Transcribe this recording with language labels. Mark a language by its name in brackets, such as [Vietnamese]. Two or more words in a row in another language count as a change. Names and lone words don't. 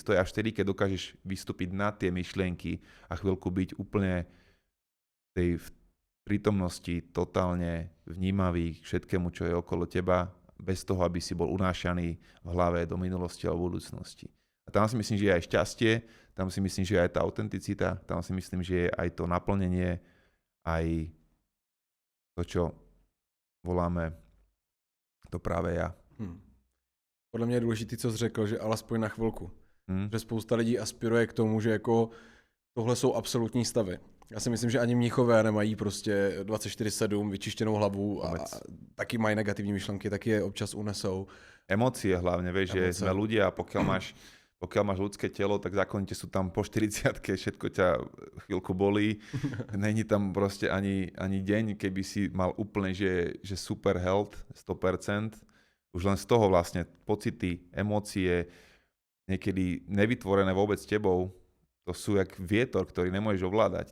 [Slovak] To je až vtedy, keď dokážeš vystúpiť na tie myšlienky a chvíľku byť úplne v prítomnosti totálne vnímavý k všetkému, čo je okolo teba, bez toho, aby si bol unášaný v hlave do minulosti alebo budúcnosti. A tam si myslím, že je aj šťastie, tam si myslím, že je aj tá autenticita, tam si myslím, že je aj to naplnenie, aj to, čo voláme to práve ja. [Czech] Podle mě je důležité, co jsi řekl, že alespoň na chvilku. Že spousta lidí aspiruje k tomu, že jako tohle jsou absolutní stavy. Já si myslím, že ani mníchové nemají prostě 24/7 vyčištěnou hlavu a taky mají negativní myšlenky, taky je občas unesou. [Slovak] Emócie hlavne, vieš, že sme ľudia a pokiaľ máš ľudské telo, tak zákonite sú tam po 40-ke, všetko ťa chvíľku bolí. Není tam proste ani deň, keby si mal úplne, že [English] super health, [Slovak] 100%. Už len z toho vlastne pocity, emócie, niekedy nevytvorené vôbec tebou, to sú jak vietor, ktorý nemôžeš ovládať.